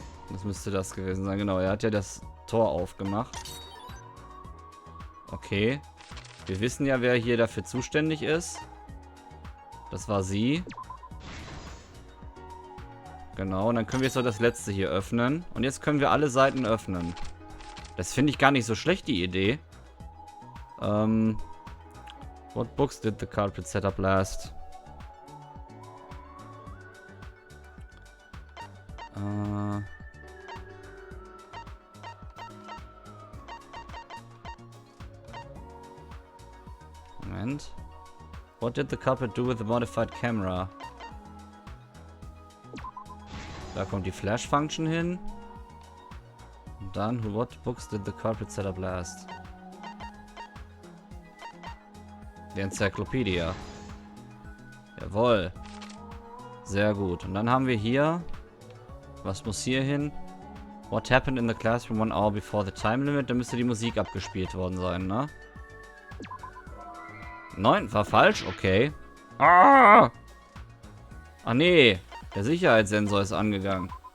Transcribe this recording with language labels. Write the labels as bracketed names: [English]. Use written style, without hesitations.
[German] Das müsste das gewesen sein, genau. Er hat ja das Tor aufgemacht. Okay. Wir wissen ja, wer hier dafür zuständig ist. Das war sie. Genau, und dann können wir jetzt noch das letzte hier öffnen. Und jetzt können wir alle Seiten öffnen. Das finde ich gar nicht so schlecht, die Idee. [English] What books did the culprit set up last? [German] Moment. [English] What did the culprit do with the modified camera? [German] Da kommt die Flash-Function hin. Und dann, [English] what books did the culprit set up last? [German] Die Enzyklopädie. Jawohl. Sehr gut. Und dann haben wir hier... Was muss hier hin? [English] What happened in the classroom 1 hour before the time limit? [German] Da müsste die Musik abgespielt worden sein, ne? 9, war falsch? Okay. Ah! Ah, nee. Der Sicherheitssensor ist angegangen.